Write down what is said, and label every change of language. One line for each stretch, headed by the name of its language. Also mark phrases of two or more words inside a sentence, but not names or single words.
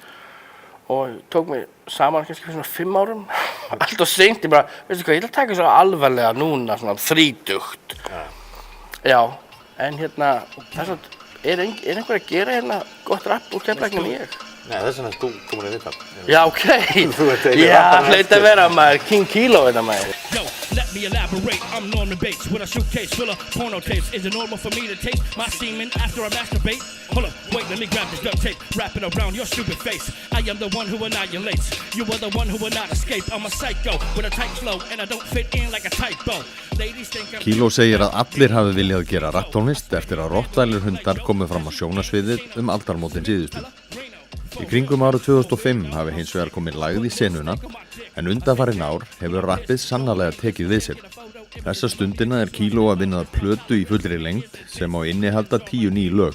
Icelandic: Og tók mig saman kannski fyrir svona 5 árum. Allt og seint, ég bara, veistu hvað, ég ætla að taka svo alvarlega núna, svona 30. Ja. Já, en hérna, þess að er einhver að gera hérna gott rapp úr Keflavík en ég? Nei, þess vegna erst þú komin í viðtal. Já, ok. Þú ert eini Já, rapparinn hlaut að vera maður, King Kilo þetta maður.
English: Yo, let me elaborate. I'm Norman Bates with a suitcase full of porno tapes. Is it normal for me to taste my semen after I masturbate? Hold up, wait, let me grab this duct tape. Wrap it around your stupid face. I am the one who annihilates. You are the one who will not escape. I'm a psycho with a tight flow and I don't fit in like a typo. Ladies think I'm...
Icelandic: Kilo segir að allir hafi viljað gera rapptónlist eftir að Rottweiler hundar komu fram á sjónarsviðið aldarmótin síðustu. Í kringum árið 2005 hafi hins vegar komið lagð í senuna, en undanfarin ár hefur rappið sannarlega tekið við sér. Þessa stundina er Kilo að vinna að plötu í fullri lengd sem á innihalda 10 ný lög.